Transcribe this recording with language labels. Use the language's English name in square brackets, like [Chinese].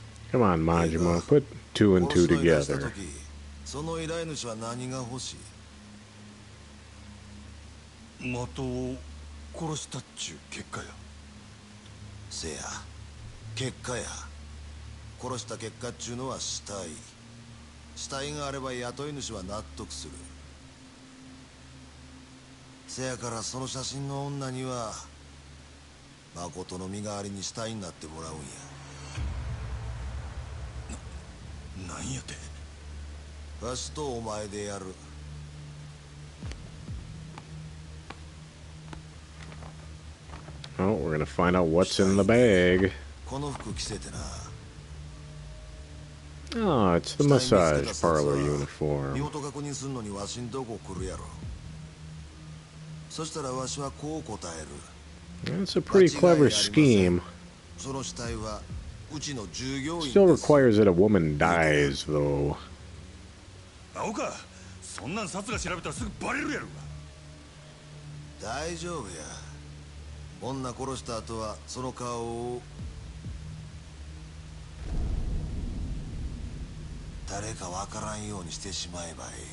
[English] Come on, Majima, put two and two together. [Japanese] その依頼主は何が欲しい？的を殺したっちゅう結果や。せや、結果や。殺した結果っちゅうのは死体。死体があれば雇い主は納得する。せやからその写真の女には誠の身代わりに死体になってもらうんや。なんやて。わしとお前でやる。 [English] Oh, we're gonna find out what's in the bag. [Japanese] この服着せてな。 [English] Oh, it's the massage parlor uniform. [Japanese] 身元確認するのにわしんとこ来るやろ。そしたらわしはこう答える。 [English] It's a pretty clever scheme. [Japanese] その死体はうちの従業員です。 [English] Still requires that a woman dies, though. [Japanese] 青か、そんなん殺が調べたらすぐバレるやろが。大丈夫や。女殺した後はその顔を誰かわからんようにしてしまえばいい。